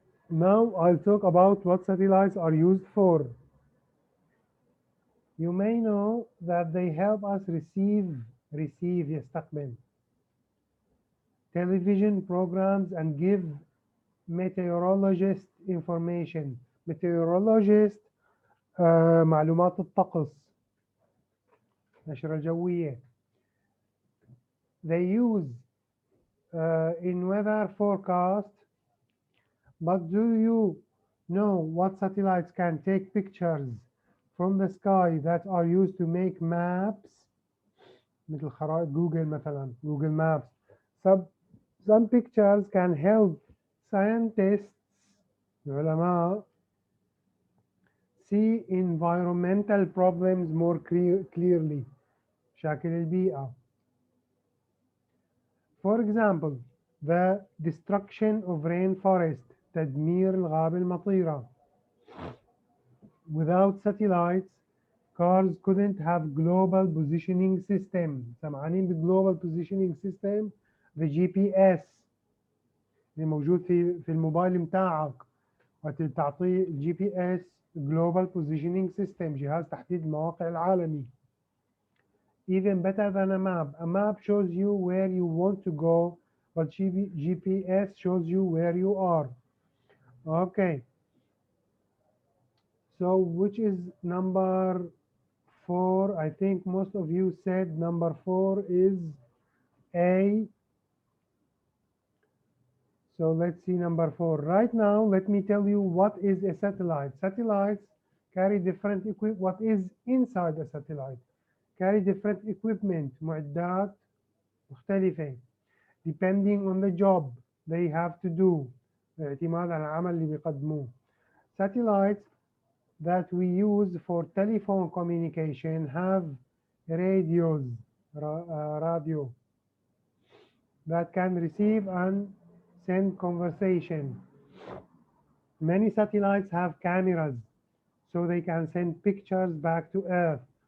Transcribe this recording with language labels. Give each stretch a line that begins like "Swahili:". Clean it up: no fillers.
English: Now I'll talk about what satellites are used for. You may know that they help us receive يستقبل television programs and give meteorologist information.
Arabic: Meteorologist معلومات الطقس نشرة جوية.
English: They use in weather forecast. But do you know what satellites can take pictures from the sky that are used to make maps?
Arabic: مثل خرائط جوجل مثلا, Google Maps.
English: Some pictures can help scientists, العلماء, see environmental problems more clearly.
Arabic: مشاكل البيئة.
English: For example, the destruction of rainforest,
Arabic: تدمير الغابة المطيرة.
English: Without satellites, cars couldn't have global positioning system.
Arabic: سمعانين بال
English: global positioning system, the GPS
Arabic: اللي موجود في الموبايل متاعك. وقت تعطيه GPS
English: global positioning system,
Arabic: جهاز تحديد المواقع العالمي.
English: Even better than a map. A map shows you where you want to go, but GPS shows you where you are. Okay. So which is number 4? I think most of you said number 4 is A. So let's see number 4. Right now, let me tell you what is a satellite. Satellites carry different equipment. What is inside a satellite? Carry different equipment,
Arabic: معدات مختلفة,
English: depending on the job they have to do.
Arabic: اعتماد على العمل اللي بيقدموه.
English: Satellites that we use for telephone communication have radios, radio, that can receive and send conversation. Many satellites have cameras, so they can send pictures back to Earth.